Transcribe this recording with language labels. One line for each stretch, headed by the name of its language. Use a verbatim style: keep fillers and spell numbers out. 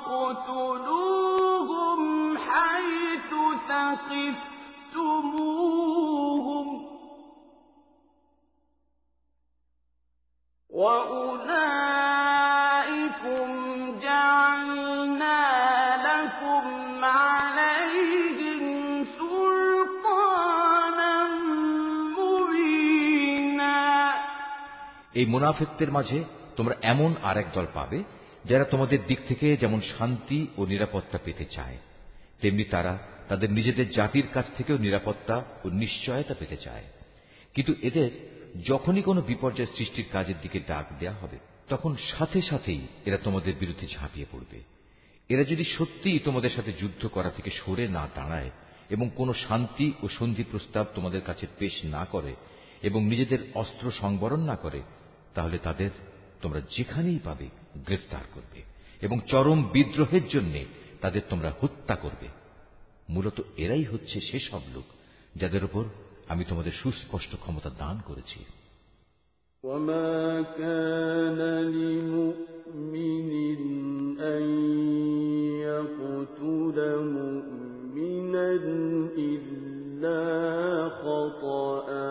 Arabic: اقتلوهم حيث ثقفتموهم وأولئكم جعلنا لكم عليهم سلطانا مبينا।
Bangla: এই মুনাফিকদের মাঝে তোমরা এমন আরেক দল পাবে যারা তোমাদের দিক থেকে যেমন শান্তি ও নিরাপত্তা পেতে চায়, তেমনি তারা তাদের নিজেদের জাতির কাছ থেকেও নিরাপত্তা ও নিশ্চয়তা পেতে চায়। কিন্তু এদের যখনই কোনো বিপর্যয় সৃষ্টির কাজের দিকে ডাক দেয়া হবে, তখন সাথে সাথেই এরা তোমাদের বিরুদ্ধে ঝাঁপিয়ে পড়বে। এরা যদি সত্যিই তোমাদের সাথে যুদ্ধ করা থেকে সরে না দাঁড়ায় এবং কোনো শান্তি ও সন্ধি প্রস্তাব তোমাদের কাছে পেশ না করে এবং নিজেদের অস্ত্র সংবরণ না করে, তাহলে তাদের তোমরা যেখানেই পাবে গ্রেফতার করবে এবং চরম বিদ্রোহের জন্য তাদের তোমরা হত্যা করবে। মূলত এরাই হচ্ছে সেসব লোক যাদের উপর আমি তোমাদের সুস্পষ্ট ক্ষমতা দান করেছি।
Arabic: وما كان لمؤمن أن يقتل مؤمنا إلا خطأ